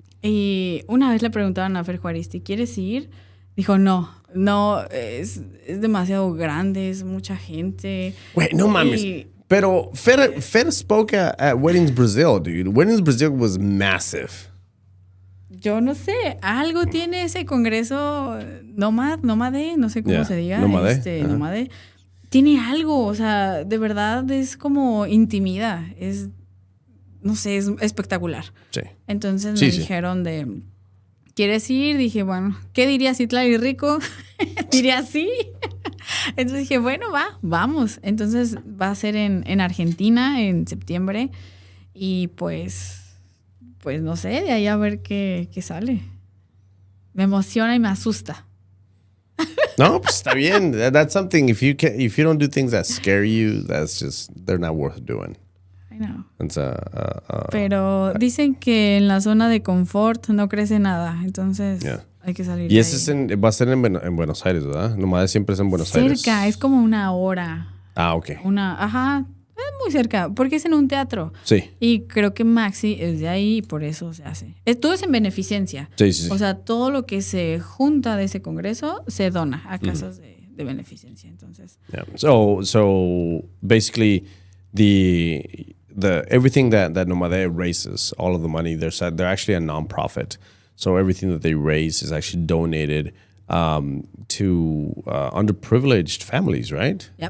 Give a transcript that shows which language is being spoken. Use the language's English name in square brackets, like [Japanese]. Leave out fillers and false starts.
[Spanish] Y una vez le preguntaron a Fer Juaristi, ¿quieres ir? Dijo, no, es demasiado grande, es mucha gente. [English] Wait, [Spanish] no mames. Pero [English] Fer spoke at Weddings Brazil, dude. Weddings Brazil was massive. [Spanish] Yo no sé, algo tiene ese congreso nómade, no sé cómo se diga. Nómade. Tiene algo, o sea, de verdad es como intimida, no sé, es espectacular. Sí. Entonces me dijeron ¿quieres ir? Dije, bueno, ¿qué diría Citlali Rico? Diría sí. Entonces dije, bueno, vamos. Entonces va a ser en Argentina en septiembre y pues no sé, de ahí a ver qué sale. Me emociona y me asusta. No, pues está bien. [English] That's something. If you don't do things that scare you, they're not worth doing. I know. [Spanish] Pero dicen que en la zona de confort no crece nada, entonces. [English] Yeah. [Spanish] Hay que salir Y de ese ahí. va a ser en Buenos Aires, ¿verdad? Nomás siempre es en Buenos Aires. Cerca, es como una hora. Ah, ok. Ajá, es muy cerca, porque es en un teatro. Sí. Y creo que Maxi es de ahí y por eso se hace. Todo es en beneficencia. Sí, sí, sí. O sea, todo lo que se junta de ese congreso se dona a casas de beneficencia. Entonces, [English] Yeah. So basically, the everything that Nomade raises, all of the money, they're actually a nonprofit. So everything that they raise is actually donated to underprivileged families, right?